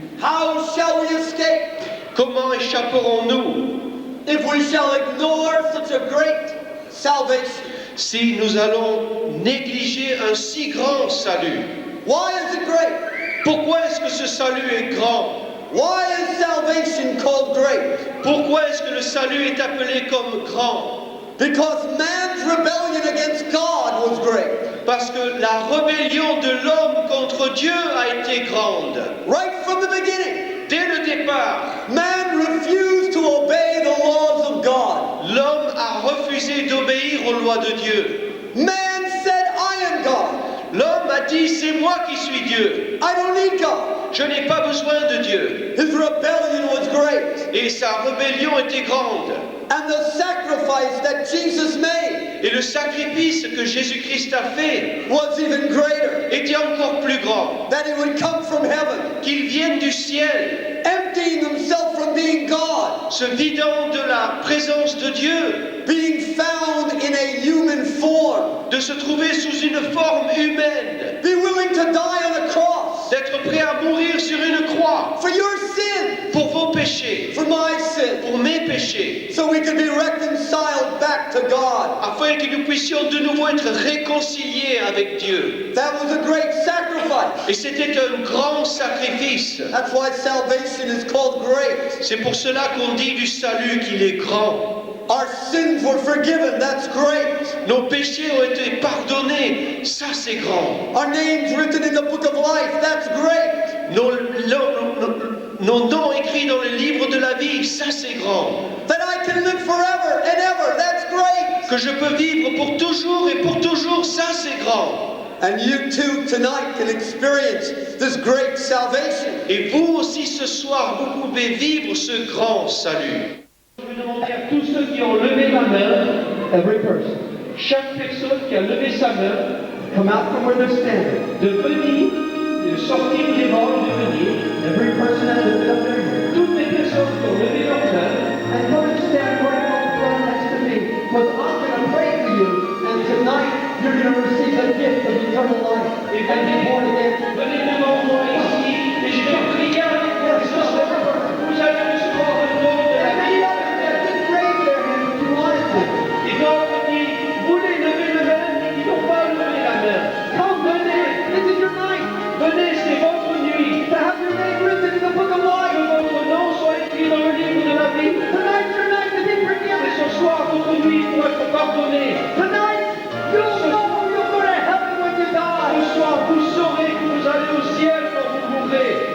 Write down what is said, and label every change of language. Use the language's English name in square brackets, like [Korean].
[English] How shall we escape? [French] Comment échapperons-nous [English] if we shall ignore such a great salvation? [French] si nous allons négliger un si grand salut? [English] Why is it great? [French] Pourquoi est-ce que ce salut est grand? [English] Why is salvation called great? [French] Pourquoi est-ce que le salut est appelé comme grand? [English] Because man's rebellion against God was great. [French] Parce que la rébellion de l'homme contre Dieu a été grande. [English] Right from the beginning. [French] Dès le départ, [English] man refused to obey the laws of God. [French] L'homme a refusé d'obéir aux lois de Dieu. [English] Man said, I am God. [French] L'homme a dit, c'est moi qui suis Dieu. [English] I don't need God. [French] Je n'ai pas besoin de Dieu. [English] His rebellion was great. [French] Et sa rébellion était grande. [English] And the sacrifice that Jesus made [French] Et le sacrifice que Jésus-Christ a fait [English] was even greater. [French] était encore plus grand. [English] That he would come from heaven. [French] Qu'il vienne du ciel. [English] Emptying himself from being God. [French] Se vidant de la présence de Dieu. [English] Being found in a human form. [French] De se trouver sous une forme humaine. [English] Be willing to die on a cross. [French] D'être prêt à mourir sur une croix. [English] For your sin. [French] Pour vos péchés. [English] For my sin. [French] Pour mes péchés. [English] So we could be reconciled back to God. [French] Afin que nous puissions de nouveau être réconciliés avec Dieu. [English] That was a great sacrifice. [French] Et c'était un grand sacrifice. [English] That's why salvation is called great. [French] C'est pour cela qu'on dit du salut qu'il est grand. [English] Our sins were forgiven, that's great. [French] Nos péchés ont été pardonnés, ça c'est grand. [English] Our names written in the book of life, that's great. [French] Nos noms écrits dans le livre de la vie, ça c'est grand. [English] That I can live forever and ever, that's great. [French] Que je peux vivre pour toujours et pour toujours, ça c'est grand. [English] And you too tonight can experience this great salvation. [French] Et vous aussi ce soir, vous pouvez vivre ce grand salut. Je vais demander à tous ceux qui ont levé la main, [English] every person, [French] chaque personne qui a levé sa main, [English] come out from where they're standing. [French] De venir, de sortir des bancs, de venir. [English] Every person has lifted up their hand. [French] Toutes les personnes qui ont levé leur main, [English] and come and stand right up front next to me, because I'm going to pray for you, and tonight you're going to receive the gift of eternal life and be born again. [French] Venez devant moi ici, et je vais prier avec vous ce soir. Vous allez recevoir le nom de la vie. Et d'autres qui voulaient lever la main, mais qui n'ont pas levé la main. Venez, [English] this is your night. [French] Venez, c'est votre nuit. [English] To have your name written in the book of life. [French] Que votre nom soit écrit dans le livre de la vie. [English] Tonight's your night to be forgiven. [French] Et ce soir, votre nuit pour être pardonnée. [English] Tonight, you'll know you'll go to heaven when you die. [French] Ce soir, vous saurez que vous allez au ciel quand vous mourrez.